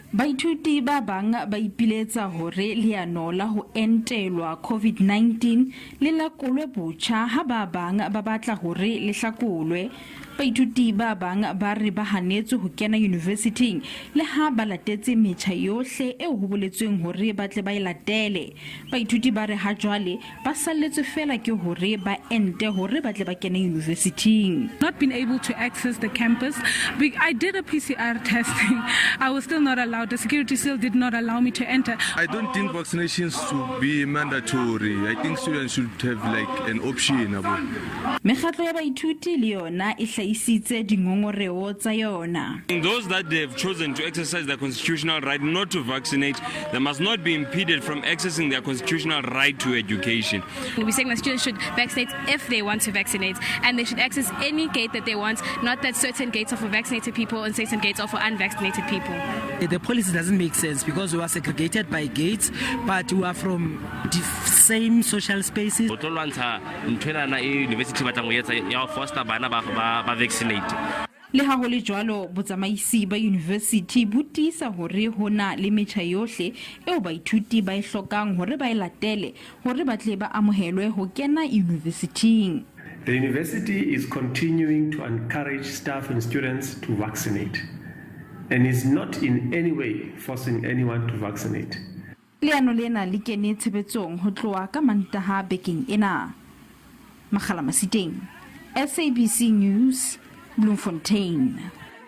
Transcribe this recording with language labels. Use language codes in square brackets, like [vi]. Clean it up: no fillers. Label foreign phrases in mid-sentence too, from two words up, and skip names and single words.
[st] Baithuti ba bang ba ipiletsa hore leano la ho entelwa COVID-19 le lakolwe botjha ha ba bang ba batla hore le hlakolwe. Baithuti ba bang ba re ba hanetswe ho kena Unibesithing le ha ba latetse metjha yohle eo ho boletsweng hore ba tle ba e latele. Baithuti ba re ha jwale ba salletswe fela ke hore ba ente hore ba tle ba kena Unibesithing. [en] Not been able to access the campus. I did a PCR testing. I was still not allowed. The security still did not allow me to enter. I don't think vaccinations should be mandatory. I think students should have like an option. [st] Mekgatlho ya Baithuti le yona e hlaisitse dingongoreo tsa yona. [en] Those that they have chosen to exercise their constitutional right not to vaccinate, they must not be impeded from accessing their constitutional right to education. We're saying that students should vaccinate if they want to vaccinate, and they should access any gate that they want, not that certain gates are for vaccinated people and certain gates are for unvaccinated people. The policy doesn't make sense because we are segregated by gates, but we are from the same social spaces. [st] Le ha ho le jwalo botsamaisi ba Unibesithi bo tiisa hore hona le metjha yohle eo baithuti ba e hlokang hore ba e latele hore ba tle ba amohelwe ho kena Unibesithing. [en] The university is continuing to encourage staff and students to vaccinate and is not in any way forcing anyone to vaccinate. [st] Leano lena le kene tshebetsong ho tloha ka Mantaha bekeng ena. Makgala Masiteng, SABC News, Bloemfontein.